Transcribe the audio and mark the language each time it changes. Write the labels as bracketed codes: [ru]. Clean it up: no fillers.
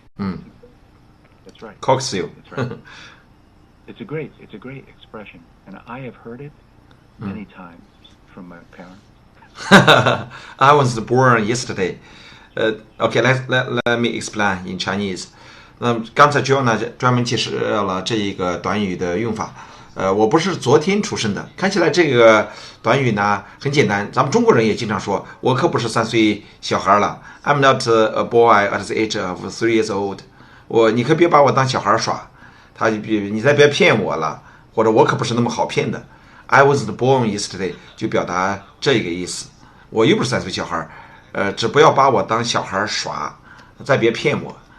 [en] That's right. Coax you. That's right. It's a great expression, and I have heard it many times from my parents. I was born yesterday. Okay, let me explain in Chinese. [zh] 刚才 Joe 呢专门解释了这一个短语的用法。我不是昨天出生的。看起来这个短语呢很简单，咱们中国人也经常说，我可不是3岁小孩了。 [en] I'm not a boy at the age of 3 years old. [zh] 你可别把我当小孩耍，你再别骗我了，或者我可不是那么好骗的。 [en] I was born yesterday [zh] 就表达这个意思，我又不是3岁小孩，只不要把我当小孩耍，再别骗我。